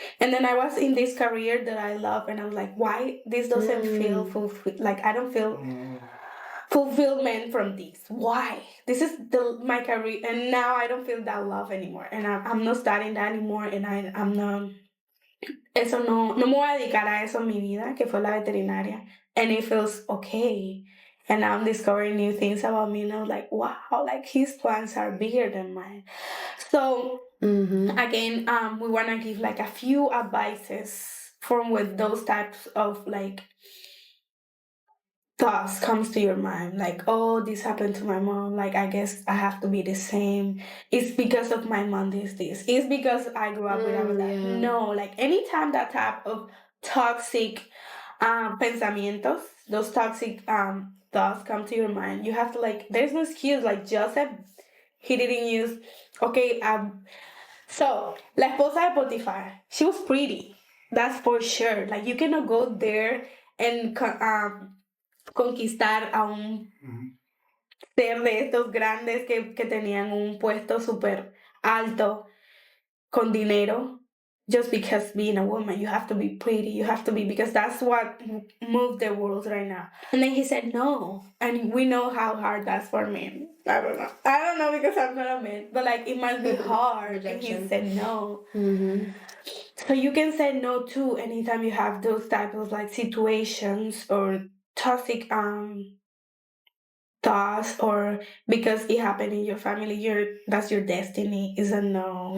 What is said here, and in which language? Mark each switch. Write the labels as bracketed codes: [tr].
[en] And then I was in this career that I love, and I was like, why this doesn't feel fulfilled? Like I don't feel fulfillment from this. Why? This is my career, and now I don't feel that love anymore, and I'm not studying that anymore, and I'm not. [es] Eso no me voy a dedicar a eso en mi vida, que fue la veterinaria, [en] and it feels okay. And I'm discovering new things about me, and I was like, wow, like His plans are bigger than mine. So again, we want to give like a few advices from with those types of like thoughts comes to your mind, like, oh, this happened to my mom, like, I guess I have to be the same. It's because of my mom this. It's because I grew up without that. Yeah. No, like, anytime that type of toxic pensamientos, those toxic thoughts come to your mind, you have to, like, there's no excuse. Like Joseph, he didn't use, okay, so, [es] la esposa de Potifar, [en] she was pretty. That's for sure. Like, you cannot go there and [es] conquistar a un ser de estos grandes que tenían un puesto súper alto con dinero [en] just because being a woman. You have to be pretty. You have to be, because that's what moves the world right now. And then he said no. And we know how hard that's for men. I don't know because I'm not a man. But like, it must be hard. And he said no. Mm-hmm. So you can say no too anytime you have those type of like situations or toxic thoughts, or because it happened in your family, that's your destiny, is a no.